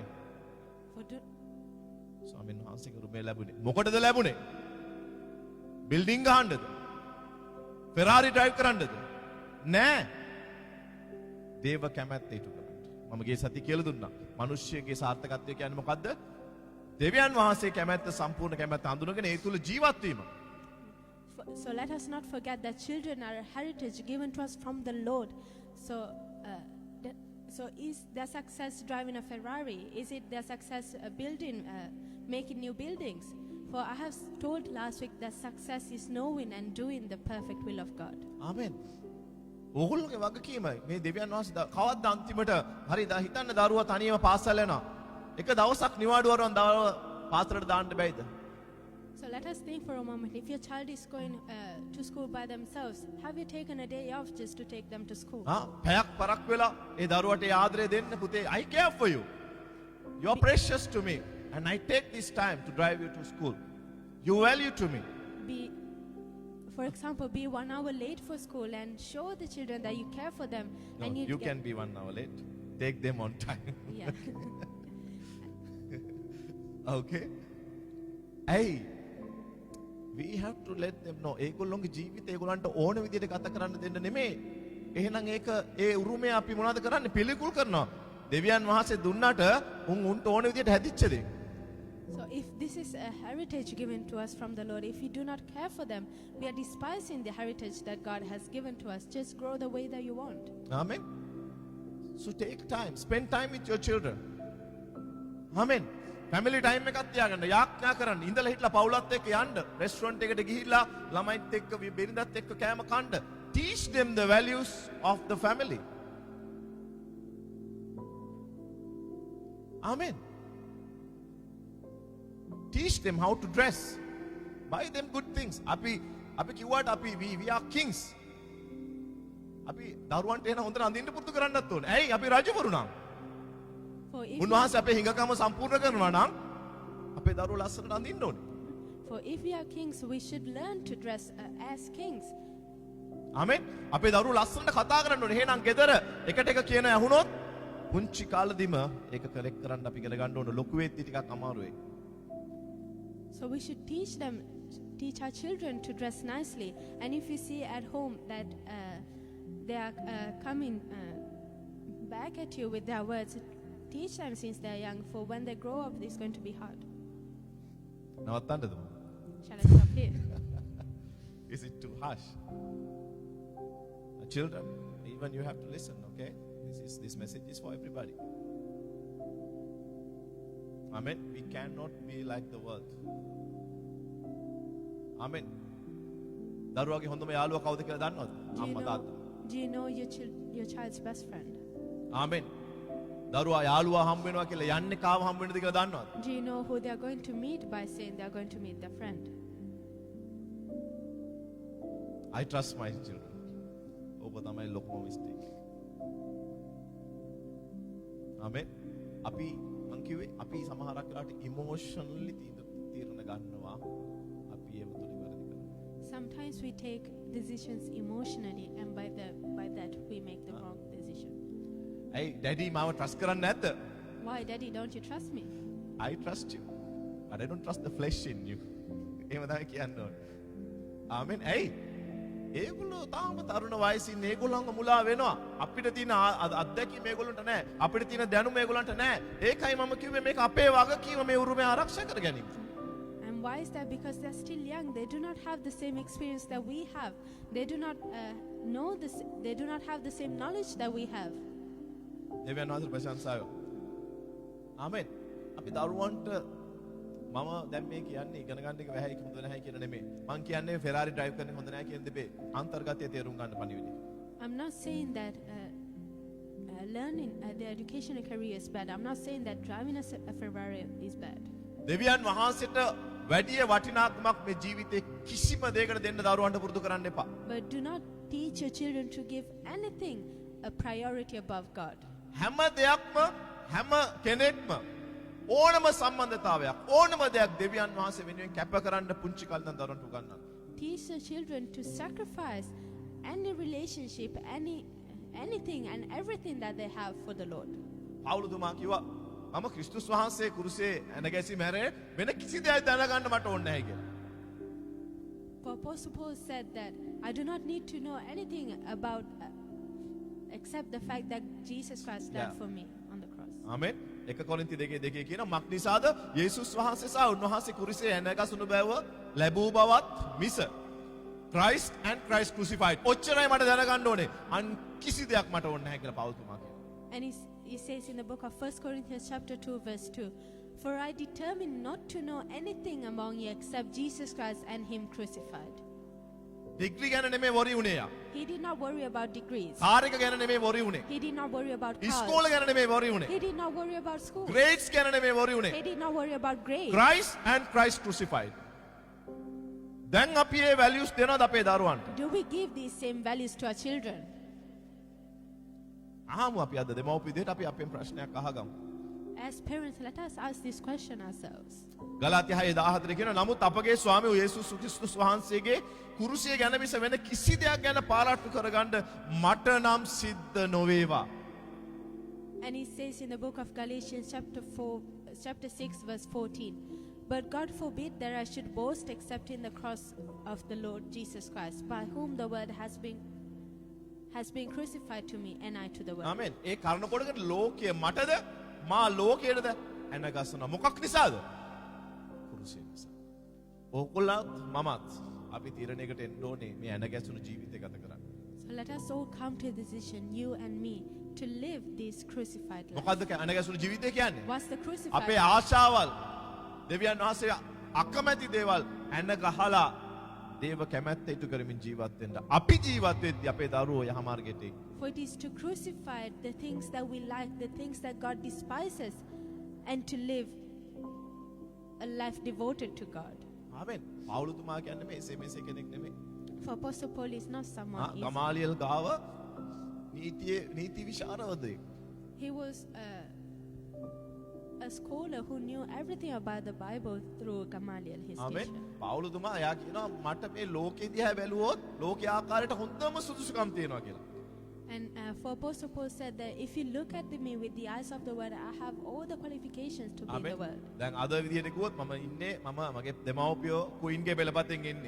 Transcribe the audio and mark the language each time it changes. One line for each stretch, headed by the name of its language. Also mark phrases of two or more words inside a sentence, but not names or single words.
English: for do,
Sinhala: ස්වාමීන් වහන්සේගේ උරුමය ලැබුණේ. මොකටද ලැබුණේ? බිල්ඩින් ගහන්නද? ෆෙරාරි ඩ්‍රයිව් කරන්නද? නෑ. දේව කැමැත්ත ඉටු කරන්න. මම ගිය සතිය කියලා දුන්නා. මිනිස්සුගේ සාර්ථකත්වය කියන්නේ මොකද්ද? දෙවියන් වහන්සේ කැමැත්ත සම්පූර්ණ කැමැත්ත හඳුනගෙන ඒ තුල ජීවත් වීම.
English: so let us not forget that children are a heritage given to us from the Lord. So, so is their success driving a Ferrari? Is it their success building, making new buildings? For I have told last week that success is knowing and doing the perfect will of God.
Sinhala: ආමෙන්. ඕගොල්ලෝගේ වගකීම මේ දෙවියන් වහන්සේ කවද්ද අන්තිමට හරි හිතන්න දරුවා තනියම පාසල් යනවා. එක දවසක් නිවාඩුවරන් දරුවා පාසලට දාන්න බැයිද?
English: So let us think for a moment. If your child is going to school by themselves, have you taken a day off just to take them to school?
Sinhala: පැයක් පරක් වෙලා ඒ දරුවට ඒ ආදරය දෙන්න පුතේ
English: I care for you. You are precious to me and I take this time to drive you to school. You value to me. For example, be 1 hour late for school and show the children that you care for them. No, and you can be 1 hour late. Take them on time. Yeah. Okay. Hey, we have to let them know.
Sinhala: ඒගොල්ලෝගේ ජීවිතය ඒගොල්ලන්ට ඕන විදිහට ගත කරන්න දෙන්න නෙමෙයි. එහෙනම් ඒක ඒ උරුමය අපි මොනවද කරන්නේ? පිළිකුල් කරනවා. දෙවියන් වහන්සේ දුන්නාට උන්ට ඕන විදිහට හැදිච්ච දේ.
English: So if this is a heritage given to us from the Lord, if we do not care for them, we are despising the heritage that God has given to us. Just grow the way that you want. Amen. So take time. Spend time with your children.
Sinhala: Amen.
English: Family time
Sinhala: එකක් තියාගන්න. යාඥා කරන්න. ඉඳලා හිටලා පවුලත් එක්ක යන්න. රෙස්ටුරන්ට් එකට ගිහිල්ලා ළමයිත් එක්ක බිරිඳත් එක්ක කෑම කන්න.
English: Teach them the values of the family. Amen. Teach them how to dress. Buy them good things.
Sinhala: අපි කිව්වට අපි
English: we are kings.
Sinhala: අපි දරුවන්ට එන හොඳට අඳින්න පුරුදු කරන්නත් ඕනේ. ඇයි අපි රජවරු නම්? උන්වහන්සේ අපේ හිඟකම සම්පූර්ණ කරනවා නම් අපේ දරුවෝ ලස්සනට අඳින්න ඕනේ.
English: For if we are kings, we should learn to dress as kings.
Sinhala: ආමෙන්. අපේ දරුවෝ ලස්සනට කතා කරන්න ඕනේ. එහෙනම් ගෙදර එකට එක කියන ඇහුනොත් පුංචි කාලෙදිම ඒක කලෙක්ට් කරන්න අපි ඉගෙන ගන්න ඕනේ. ලොකු වෙද්දි ටිකක් අමාරුයි.
English: So we should teach our children to dress nicely. And if you see at home that they are coming back at you with their words, teach them since they are young. For when they grow up, it's going to be hard.
Sinhala: නවත්තන්නද?
English: Shall I stop here? Is it too harsh? Children, even you have to listen, okay? This message is for everybody. Amen. We cannot be like the world. Amen.
Sinhala: දරුවාගේ හොඳම යාළුවා කවුද කියලා දන්නවද? අම්මා තාත්තා.
English: Do you know your child's best friend? Amen.
Sinhala: දරුවා යාළුවා හම්බ වෙනවා කියලා යන්නේ කාව හම්බ වෙනද කියලා දන්නවද?
English: Do you know who they are going to meet by saying they are going to meet their friend? I trust my children.
Sinhala: ඔබ තමයි ලොකුම mistake. Amen. අපි මං කිව්වේ අපි සමහරක් වෙලාවට emotionally තීරණ ගන්නවා. අපි ඒව තුලින් වැරදි කරනවා.
English: Sometimes we take decisions emotionally, and by that we make the wrong decision.
Sinhala: ඇයි ඩැඩි මාව ට්‍රස්ට් කරන්නේ නැද්ද?
English: Why, Daddy, don't you trust me? I trust you. But I don't trust the flesh in you.
Sinhala: එහෙම තමයි කියන්න ඕනේ. ආමෙන්. ඇයි? ඒගොල්ලෝ තාම තරුණ වයසින් ඒගොල්ලන්ව මුලා වෙනවා. අපිට තියෙන අත්දැකීම් මේගොල්ලන්ට නැහැ. අපිට තියෙන දැනුම මේගොල්ලන්ට නැහැ. ඒකයි මම කිව්වේ මේක අපේ වගකීම මේ උරුමය ආරක්ෂා කර ගැනීම.
English: And why is that? Because they're still young. They do not have the same experience that we have. They do not know this. They do not have the same knowledge that we have.
Sinhala: දෙවියන් වහන්සේ ප්‍රශංසාව. ආමෙන්. අපි දරුවන්ට මම දැන් මේ කියන්නේ ඉගෙන ගන්න එක වැහැයි හොඳ නැහැ කියන නෙමෙයි. මං කියන්නේ ෆෙරාරි ඩ්‍රයිව් කරන එක හොඳ නැහැ කියන දෙබේ අන්තර්ගතය තේරුම් ගන්න පණිවිඩය.
English: I'm not saying that learning the educational career is bad. I'm not saying that driving a Ferrari is bad.
Sinhala: දෙවියන් වහන්සේට වැඩි වටිනාකමක් මේ ජීවිතේ කිසිම දෙයකට දෙන්න දරුවන්ට පුරුදු කරන්න එපා.
English: But do not teach your children to give anything a priority above God.
Sinhala: හැම දෙයක්ම හැම කෙනෙක්ම ඕනම සම්බන්ධතාවයක් ඕනම දෙයක් දෙවියන් වහන්සේ වෙනුවෙන් කැප කරන්න පුංචි කල්දන් දරුවන්ට උගන්වන්න.
English: Teach the children to sacrifice any relationship, anything and everything that they have for the Lord.
Sinhala: පවුලුතුමා කිව්වා මම ක්‍රිස්තුස් වහන්සේ කුරුසේ ඇනගැසි මැරේ වෙන කිසි දෙයක් දැනගන්න මට ඕනේ නැහැ කියලා.
English: For Apostle Paul said that I do not need to know anything about except the fact that Jesus Christ died for me on the cross.
Sinhala: ආමෙන්. 1 කොරින්ති 2:2 කියන මක් නිසාද යේසුස් වහන්සේ සහ උන්වහන්සේ කුරුසේ ඇනගසුණු බව ලැබූ බවත් මිස
English: Christ and Christ crucified.
Sinhala: ඔච්චරයි මට දැනගන්න ඕනේ. අන් කිසි දෙයක් මට ඕනේ නැහැ කියලා පවුලුතුමා කියනවා.
English: And he says in the book of 1 Corinthians chapter 2 verse 2, for I determined not to know anything among you except Jesus Christ and him crucified.
Sinhala: ඩිග්‍රී ගැන නෙමෙයි වොරි උනේ යා.
English: He did not worry about degrees.
Sinhala: කාර් එක ගැන නෙමෙයි වොරි උනේ.
English: He did not worry about cars.
Sinhala: ඉස්කෝල ගැන නෙමෙයි වොරි උනේ.
English: He did not worry about school.
Sinhala: ග්‍රේඩ්ස් ගැන නෙමෙයි වොරි උනේ.
English: He did not worry about grades. Christ and Christ crucified.
Sinhala: දැන් අපි මේ values දෙනවද අපේ දරුවන්ට?
English: Do we give these same values to our children?
Sinhala: අහමු අපි අද දෙමව්පිය විදිහට අපි අපෙන් ප්‍රශ්නයක් අහගමු.
English: As parents, let us ask this question ourselves.
Sinhala: ගලාත්‍ය 6:14 කියන නමුත් අපගේ ස්වාමී වූ යේසුස් ක්‍රිස්තුස් වහන්සේගේ කුරුසිය ගැන මිස වෙන කිසි දෙයක් ගැන පාරාට්ටු කරගන්න මට නම් සිද්ධ නොවේවා.
English: And he says in the book of Galatians chapter 6 verse 14, but God forbid that I should boast except in the cross of the Lord Jesus Christ, by whom the word has been crucified to me and I to the world.
Sinhala: ආමෙන්. ඒ කරුණ කොටකට ලෝකයේ මටද මා ලෝකයේද ඇනගසන මොකක් නිසාද? කුරුසිය නිසා. ඕගොල්ලත් මමත් අපි තීරණයකට එන්න ඕනේ මේ ඇනගැසුණු ජීවිතය ගත කරන්න.
English: So let us all come to a decision, you and me, to live this crucified life.
Sinhala: මොකද්ද ඇනගැසුණු ජීවිතය කියන්නේ?
English: What's the crucified
Sinhala: අපේ
English: life?
Sinhala: ආශාවල් දෙවියන් වහන්සේ අකමැති දේවල් ඇන ගහලා දේව කැමැත්ත ඉටු කරමින් ජීවත් වෙන්න. අපි ජීවත් වෙද්දී අපේ දරුවෝ යහමාර්ගයට එයි.
English: For it is to crucify the things that we like, the things that God despises, and to live a life devoted to God.
Sinhala: ආමෙන්. පවුලුතුමා කියන්නේ මේ එසේ මෙසේ කෙනෙක් නෙමෙයි.
English: For Apostle Paul is not someone easy.
Sinhala: ගමාලියල් ගාව නීති විශාරදයෙක්.
English: He was a scholar who knew everything about the Bible through Gamaliel, his
Sinhala: ආමෙන්.
English: teacher.
Sinhala: පවුලුතුමා එයා කියනවා මට මේ ලෝකෙ දිහා බැලුවොත් ලෝකයේ ආකාරයට හොඳම සුදුසුකම් තියෙනවා කියලා.
English: And for Apostle Paul said that if you look at me with the eyes of the world, I have all the qualifications to be in the world.
Sinhala: දැන් අද විදියට කිව්වොත් මම ඉන්නේ මම මගේ දෙමව්පියෝ කුයින්ගේ පෙළපතෙන් එන්නේ.